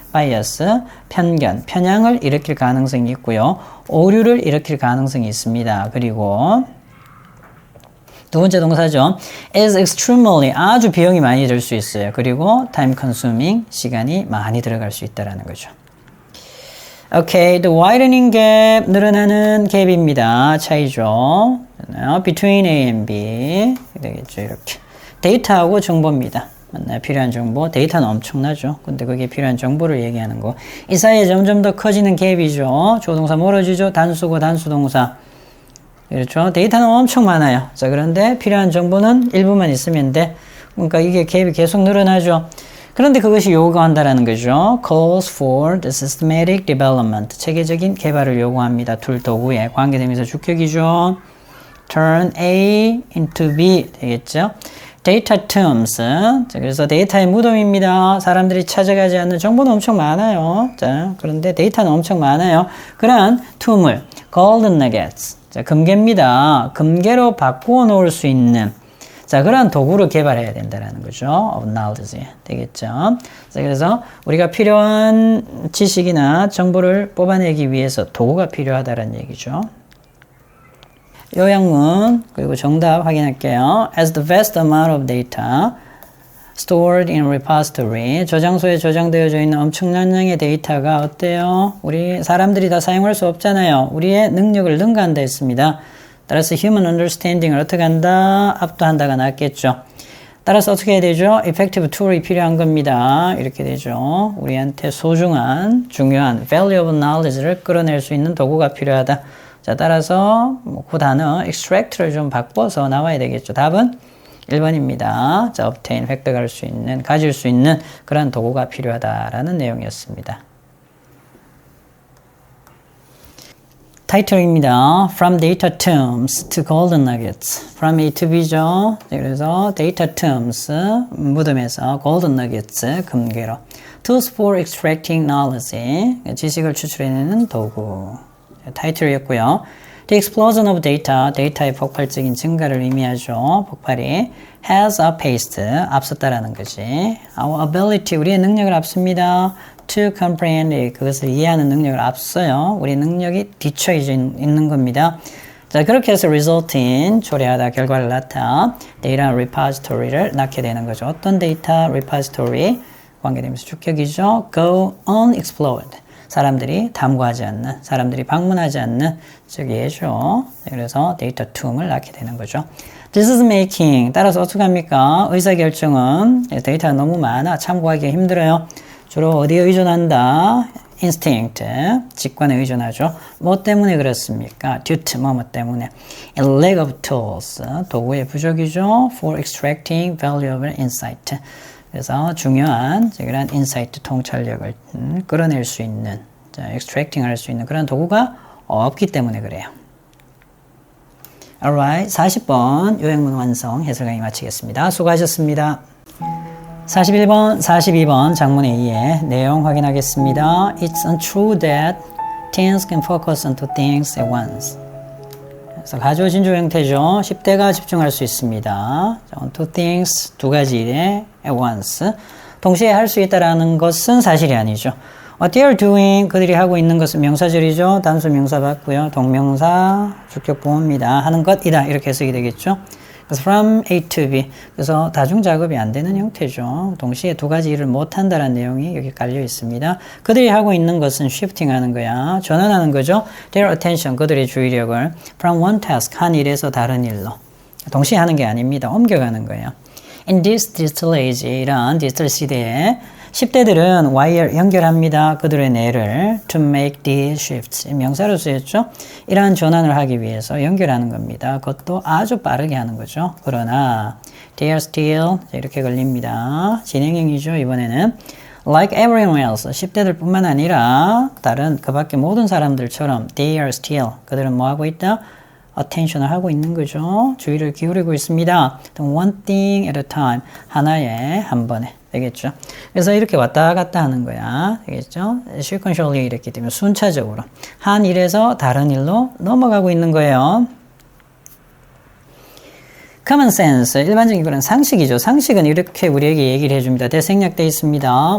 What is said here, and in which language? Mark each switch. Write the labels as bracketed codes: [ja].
[ko] bias, 편견, 편향을 일으킬 가능성이 있고요. 오류를 일으킬 가능성이 있습니다. 그리고 두 번째 동사죠. is extremely 아주 비용이 많이 들 수 있어요. 그리고 time consuming 시간이 많이 들어갈 수 있다라는 거죠. [en] Okay, the widening gap 늘어나는 갭입니다. [ko] 차이죠. [en] between A and B 되겠죠. [ko] 이렇게 데이터하고 정보입니다. 맞나요? 필요한 정보. 데이터는 엄청나죠. 근데 거기에 필요한 정보를 얘기하는 거. 이 사이에 점점 더 커지는 갭이죠. 조동사 멀어지죠. 단수고 단수동사. 그렇죠. 데이터는 엄청 많아요. 자, 그런데 필요한 정보는 일부만 있으면 돼. 그러니까 이게 갭이 계속 늘어나죠. 그런데 그것이 요구한다라는 거죠. calls for the systematic development. 체계적인 개발을 요구합니다. 툴 도구에 관계되면서 주격이죠. [en] turn A into B 되겠죠. data tombs. [ko] 자, 그래서 데이터의 무덤입니다. 사람들이 찾아가지 않는 정보는 엄청 많아요. 자, 그런데 데이터는 엄청 많아요. 그런 툼을 golden nuggets. 자, 금괴입니다. 금괴로 바꾸어 놓을 수 있는 자, 그런 도구를 개발해야 된다는 거죠. [en] of knowledge 되겠죠. [ko] 자, 그래서 우리가 필요한 지식이나 정보를 뽑아내기 위해서 도구가 필요하다는 얘기죠. 요약문 그리고 정답 확인할게요. [en] As the vast amount of data stored in repository 저장소에 저장되어져 있는 엄청난 양의 데이터가 어때요? [ko] 우리 사람들이 다 사용할 수 없잖아요. 우리의 능력을 능가한다 했습니다. 따라서 human understanding을 어떻게 한다? 압도한다가 낫겠죠. 따라서 어떻게 해야 되죠? effective tool 이 필요한 겁니다. 이렇게 되죠. 우리한테 소중한 중요한 valuable knowledge 를 끌어낼 수 있는 도구가 필요하다. 자, 따라서 그 단어 extract를 좀 바꿔서 나와야 되겠죠. 답은 1번입니다. 자, obtain, 획득할 수 있는, 가질 수 있는 그런 도구가 필요하다라는 내용이었습니다. [en] 타이틀입니다. From data tombs to golden nuggets. From A to B죠. [ko] 그래서 data tombs, 무덤에서 golden nuggets, 금괴로. [en] Tools for extracting knowledge. [ko] 지식을 추출해내는 도구. 타이틀이었고요. The explosion of data, 데이터의 폭발적인 증가를 의미하죠. 폭발이 has outpaced, 앞섰다라는 거지. Our ability, 우리의 능력을 앞섭니다. To comprehend, 그것을 이해하는 능력을 앞서요. 우리 능력이 뒤처져 있는 겁니다. 자, 그렇게 해서 result in, 초래하다, 결과를 낳다, 데이터 repository를 낳게 되는 거죠. 어떤 데이터 repository 관계되면서 주격이죠. [en] Go unexplored. [ko] 사람들이 탐구하지 않는, 사람들이 방문하지 않는 저기에죠. 그래서 데이터 툼을 낳게 되는 거죠. Decision making, 따라서 어떻게 합니까? 의사결정은 데이터가 너무 많아 참고하기 힘들어요. 주로 어디에 의존한다? instinct, 직관에 의존하죠. 뭐 때문에 그렇습니까? due to 뭐뭐 때문에. [en] A lack of tools, 도구의 부족이죠. for extracting valuable insight. [ko] 그래서 중요한 그런 인사이트 통찰력을 끌어낼 수 있는, 자, extracting 할 수 있는 그런 도구가 없기 때문에 그래요. Alright, 40번 요약문 완성 해설 강의 마치겠습니다. 수고하셨습니다. 41번, 42번 장문 A의 내용 확인하겠습니다. [en] It's untrue that teens can focus on two things at once. [ko] 그래서 가주어 진주 형태죠. 10대가 집중할 수 있습니다. [en] two things, 두 가지 일에 at once. [ko] 동시에 할 수 있다라는 것은 사실이 아니죠. What they are doing, 그들이 하고 있는 것은 명사절이죠. 단수 명사 받고요. 동명사, 주격 보호입니다. 하는 것이다. 이렇게 해석이 되겠죠. [en] 그래서 from A to B. [ko] 그래서 다중작업이 안 되는 형태죠. 동시에 두 가지 일을 못한다는 내용이 여기 깔려 있습니다. 그들이 하고 있는 것은 shifting 하는 거야. 전환하는 거죠. Their attention, 그들의 주의력을 from one task, 한 일에서 다른 일로. 동시에 하는 게 아닙니다. 옮겨가는 거예요. In this digital age, 이런 디지털 시대에 10대들은 wire 연결합니다. [en] 그들의 뇌를 to make these shifts. [ko] 명사로 쓰였죠. 이러한 전환을 하기 위해서 연결하는 겁니다. 그것도 아주 빠르게 하는 거죠. 그러나 they are still 이렇게 걸립니다. 진행형이죠. 이번에는 like everyone else 10대들 뿐만 아니라 다른 그 밖에 모든 사람들처럼 they are still 그들은 뭐 하고 있다? attention을 하고 있는 거죠. 주의를 기울이고 있습니다. [en] one thing at a time 하나에 한 번에 되겠죠. [ko] 그래서 이렇게 왔다 갔다 하는 거야. 되겠죠? sequentially 이랬기 때문에 순차적으로 한 일에서 다른 일로 넘어가고 있는 거예요. common sense, 일반적인 그런 상식이죠. 상식은 이렇게 우리에게 얘기를 해줍니다. 대생략되어 있습니다.